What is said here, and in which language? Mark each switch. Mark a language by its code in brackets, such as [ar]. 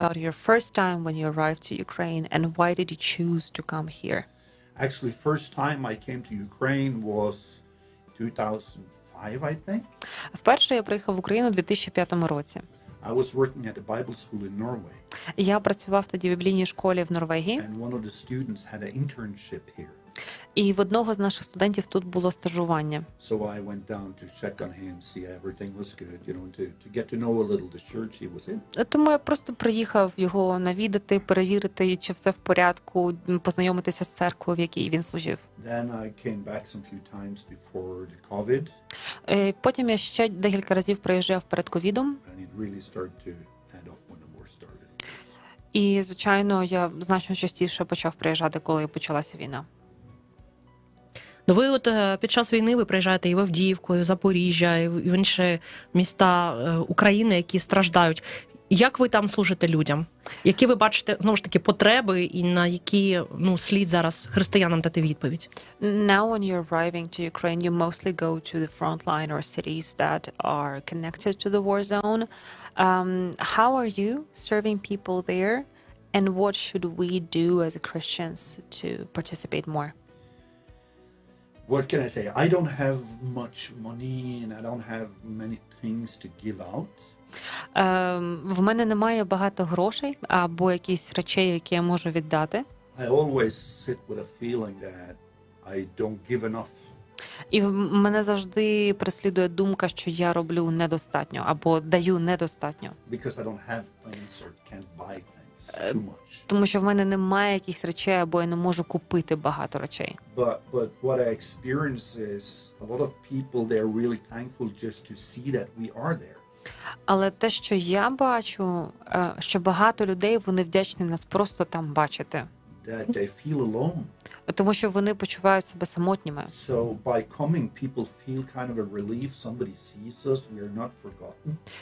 [en] about your first time when you arrived to Ukraine, and why did you choose to come here? Actually, first time I came to Ukraine was 2005, I think. [uk] Вперше я приїхав в Україну у 2005 році. [en] I was working at a Bible school in Norway. [uk] Я працював тоді в біблійній школі в Норвегії. [en] And one of the students had an internship here. [uk] І в одного з наших студентів тут було стажування. [en] So I went down to check on him, see everything was good, you know, to get to know a little the church he was in. [uk] Тому я просто приїхав його навідати, перевірити, чи все в порядку, познайомитися з церквою, в якій він служив. [en] Then I came back some few times before the COVID. [uk] Потім я ще декілька разів приїжджав перед ковідом. [en] And it really started to add up when the war started. [uk] І, звичайно, я значно частіше почав приїжджати, коли почалася війна. Ну, ви от під час війни ви приїжджаєте і в Авдіївку, і в Запоріжжя, і в інші міста України, які страждають. Як ви там служите людям? Які ви бачите, знову ж таки, потреби і на які, ну, слід зараз християнам дати відповідь? [en] Now when you're arriving to Ukraine, you mostly go to the front line or cities that are connected to the war zone. How are you serving people there? And what should we do as Christians to participate more? What can I say? I don't have much money and I don't have many things to give out. [uk] В мене немає багато грошей або якісь речей, які я можу віддати. [en] I always sit with a feeling that I don't give enough. [uk] І мене завжди преслідує думка, що я роблю недостатньо або даю недостатньо. [en] Because I don't have things or can't buy things too much. [uk] Тому що в мене немає якихось речей, або я не можу купити багато речей. [en] But what I experience is a lot of people, they're really thankful just to see that we are there. [uk] Але те, що я бачу, що багато людей, вони вдячні нас просто там бачити. [en] That they feel alone. [uk] Тому що вони почувають себе самотніми. [en] So by coming, people feel kind of a relief. Somebody sees us, we are not forgotten.